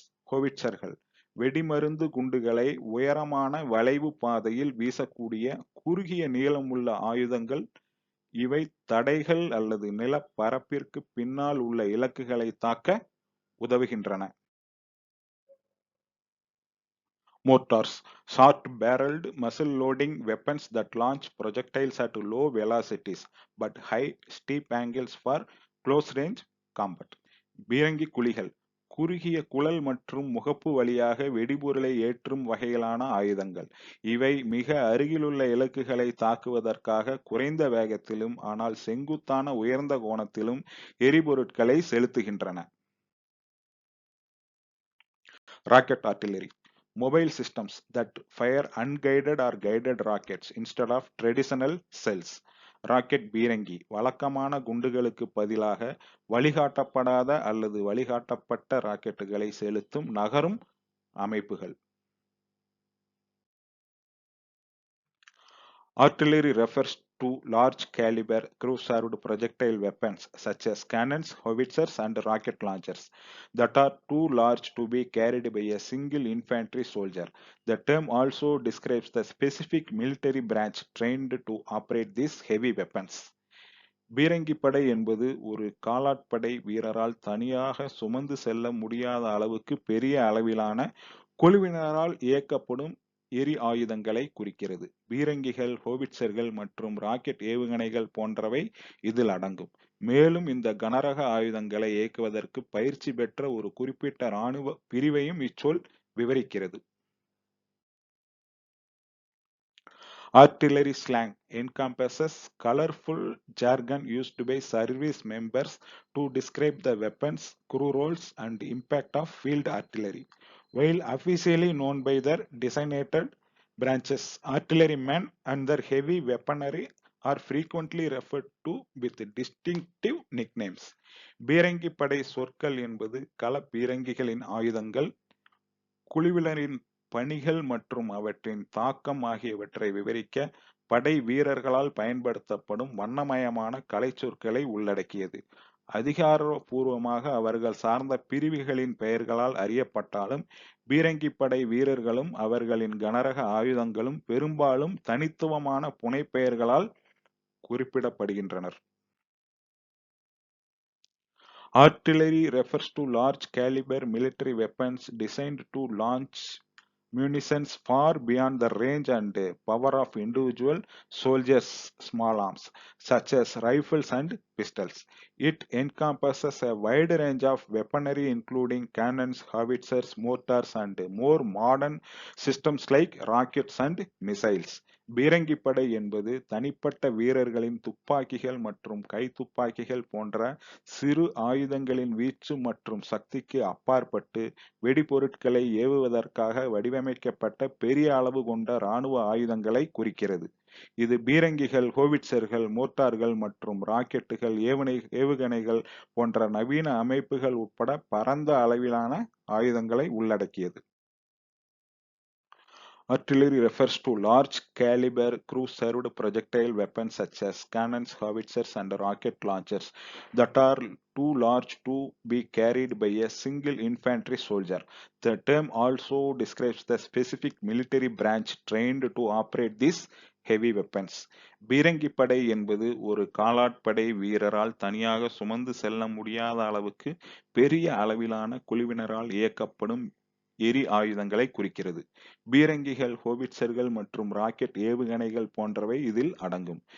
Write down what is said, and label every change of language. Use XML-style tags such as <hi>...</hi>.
<ta>ஹோவிட்சர்கள் வெடிமருந்து குண்டுகளை உயரமான வளைவு பாதையில் வீசக்கூடிய குறுகிய நீளமுள்ள ஆயுதங்கள். இவை தடைகள் அல்லது நிலப்பரப்பிற்கு பின்னால் உள்ள இலக்குகளை தாக்க உதவுகின்றன.</ta> <en>Mortars. Short barreled muzzle loading weapons that launch projectiles at low velocities but high steep angles for close range combat.</en> <ta>பீரங்கி குழிகள் குறுகிய குழல் மற்றும் முகப்பு வழியாக வெடிபொருளை ஏற்றும் வகையிலான ஆயுதங்கள். இவை மிக அருகிலுள்ள இலக்குகளை தாக்குவதற்காக குறைந்த வேகத்திலும் ஆனால் செங்குத்தான உயர்ந்த கோணத்திலும் எரிபொருட்களை செலுத்துகின்றன.</ta> <en>Rocket artillery. Mobile systems that fire unguided or guided rockets instead of traditional cells.</en> <ta>Rocket பீரங்கி வழக்கமான குண்டுகளுக்கு பதிலாக வழிகாட்டப்படாத அல்லது வழிகாட்டப்பட்ட ராக்கெட்டுகளை செலுத்தும் நகரும் அமைப்புகள்.</ta> <en>Artillery refers to large caliber crew-served projectile weapons such as cannons, howitzers, and rocket launchers that are too large to be carried by a single infantry soldier. The term also describes the specific military branch trained to operate these heavy weapons.</en> <ta>பீரங்கி படை என்பது ஒரு காலாட்படை வீரரால் தனியாக சுமந்து செல்ல முடியாத அளவுக்கு பெரிய அளவிலான குழுவினரால் இயக்கப்படும் எரி ஆயுதங்களை குறிக்கிறது. பீரங்கிகள், ஹோவிட்சர்கள் மற்றும் ராக்கெட் ஏவுகணைகள் போன்றவை இதில் அடங்கும். மேலும் இந்த கனரக ஆயுதங்களை இயக்குவதற்கு பயிற்சி பெற்ற ஒரு குறிப்பிட்ட இராணுவ பிரிவையும் இச்சொல் விவரிக்கிறது.</ta> <en>Artillery slang encompasses colorful jargon used by service members to describe the weapons, crew roles, and impact of field artillery. While officially known by their designated branches, artillerymen and their heavy weaponry are frequently referred to with distinctive nicknames.</en> <ta>பீரங்கி படை சொற்கள் என்பது கள பீரங்கிகளின் ஆயுதங்கள், குழுவினரின் பணிகள் மற்றும் அவற்றின் தாக்கம் ஆகியவற்றை விவரிக்க படை வீரர்களால் பயன்படுத்தப்படும் வண்ணமயமான கலைச்சொற்களை உள்ளடக்கியது. அதிகாரப்பூர்வமாக அவர்கள் சார்ந்த பிரிவுகளின் பெயர்களால் அறியப்பட்டாலும் பீரங்கி படை வீரர்களும் அவர்களின் கனரக ஆயுதங்களும் பெரும்பாலும் தனித்துவமான புனைப்பெயர்களால் குறிப்பிடப்படுகின்றனர்.</ta> <en>Artillery refers to large caliber military weapons designed to launch munitions far beyond the range and power of individual soldiers' small arms, such as rifles and pistols. It encompasses a wide range of weaponry, including cannons, howitzers, mortars, and more modern systems like rockets and missiles.</en> <ta>பீரங்கி படை என்பது தனிப்பட்ட வீரர்களின் துப்பாக்கிகள் மற்றும் கைத்துப்பாக்கிகள் போன்ற சிறு ஆயுதங்களின் வீச்சு மற்றும் சக்திக்கு அப்பாற்பட்டு வெடிபொருட்களை ஏவுவதற்காக வடிவமைக்கப்பட்ட பெரிய அளவு கொண்ட இராணுவ ஆயுதங்களை குறிக்கிறது. இது பீரங்கிகள், ஹோவிட்சர்கள், மோட்டார்கள் மற்றும் ராக்கெட்டுகள், ஏவுகணைகள் போன்ற நவீன அமைப்புகள் உட்பட பரந்த அளவிலான ஆயுதங்களை உள்ளடக்கியது.</ta> <en>Artillery refers to large caliber crew-served projectile weapons such as cannons, howitzers, and rocket launchers that are too large to be carried by a single infantry soldier. The term also describes the specific military branch trained to operate these heavy weapons.</en> <ta>பீரங்கி படை என்பது ஒரு காலாட்படை வீரரால் தனியாக சுமந்து செல்ல முடியாத அளவுக்கு பெரிய அளவிலான குழுவினரால் இயக்கப்படும் எரி ஆயுதங்களை குறிக்கிறது. பீரங்கிகள், ஹோவிட்சர்கள் மற்றும் ராக்கெட் ஏவுகணைகள் போன்றவை இதில் அடங்கும்.</ta>